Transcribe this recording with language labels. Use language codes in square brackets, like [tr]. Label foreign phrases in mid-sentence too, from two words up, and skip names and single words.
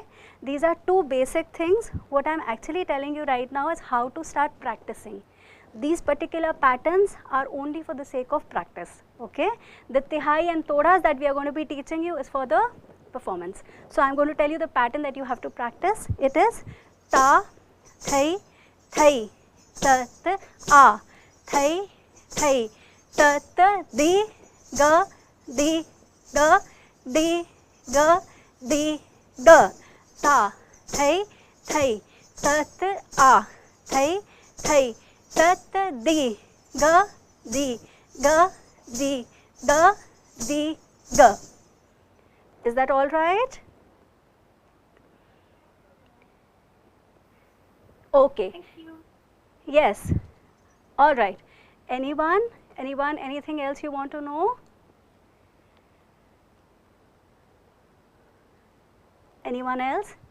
[en] These are two basic things. What I am actually telling you right now is how to start practicing. These particular patterns are only for the sake of practice. Okay. The tihai and todas that we are going to be teaching you is for the performance. So, I am going to tell you the pattern that you have to practice. It is ta, thai, thai, tat, a. Thai, thai, tat, di, ga, di, ga, di, ga, di, ga, ta, thai, thai, tat, a, thai, thai, tat, di, ga, di, ga, di, ga, di, ga. Is that all right? Okay. Thank you. Yes. All right. Anyone? Anything else you want to know? Anyone else?